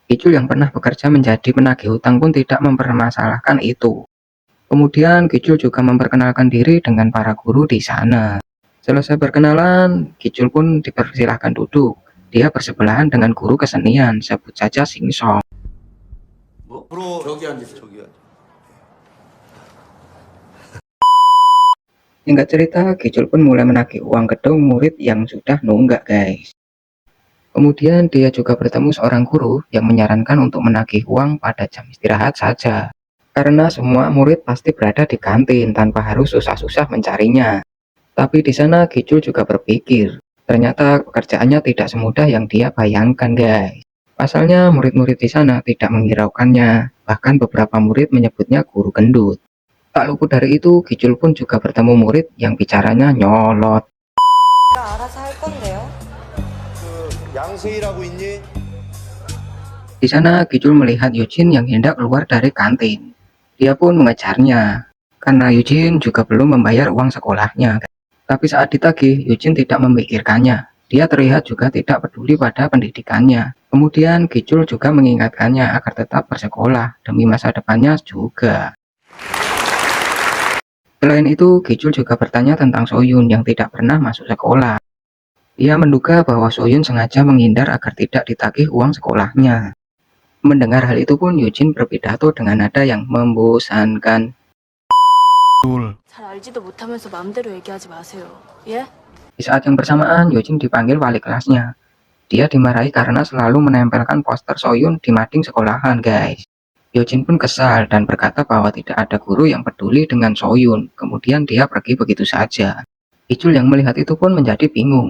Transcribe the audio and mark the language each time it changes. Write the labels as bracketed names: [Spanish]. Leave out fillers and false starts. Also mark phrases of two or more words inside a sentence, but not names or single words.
[Indonesian] Kicul yang pernah bekerja menjadi penagih hutang pun tidak mempermasalahkan itu. Kemudian Kicul juga memperkenalkan diri dengan para guru di sana. Selesai berkenalan, Kicul pun dipersilahkan duduk. Dia bersebelahan dengan guru kesenian, sebut saja Singsong. [Korean] 앞으로 저기 앉으세요. 저기 앉으세요. [Indonesian] Singkat cerita, Kicul pun mulai menagih uang gedung murid yang sudah nunggak, guys. Kemudian dia juga bertemu seorang guru yang menyarankan untuk menagih uang pada jam istirahat saja. Karena semua murid pasti berada di kantin tanpa harus susah-susah mencarinya. Tapi di sana Kicul juga berpikir, ternyata pekerjaannya tidak semudah yang dia bayangkan, guys. Pasalnya murid-murid di sana tidak menghiraukannya, bahkan beberapa murid menyebutnya guru gendut. Tak luput dari itu, Kicul pun juga bertemu murid yang bicaranya nyolot. [Korean] 알아서 할 건데요. 양세일하고 있니? [Indonesian] Di sana Kicul melihat Eugene yang hendak keluar dari kantin. Dia pun mengejarnya, karena Eugene juga belum membayar uang sekolahnya. Tapi saat ditagih, Eugene tidak memikirkannya. Dia terlihat juga tidak peduli pada pendidikannya. Kemudian Kicul juga mengingatkannya agar tetap bersekolah demi masa depannya juga. Selain itu, Kicul juga bertanya tentang Soyun yang tidak pernah masuk sekolah. Dia menduga bahwa Soyun sengaja menghindar agar tidak ditagih uang sekolahnya. Mendengar hal itu pun Eugene berpidato dengan nada yang membosankan. [Korean] 잘 알지도 못하면서 마음대로 얘기하지 마세요. 예? [Indonesian] Di saat yang bersamaan, Eugene dipanggil wali kelasnya. Dia dimarahi karena selalu menempelkan poster Soyun di mading sekolahan, guys. Eugene pun kesal dan berkata bahwa tidak ada guru yang peduli dengan Soyun. Kemudian dia pergi begitu saja. Kicul yang melihat itu pun menjadi bingung.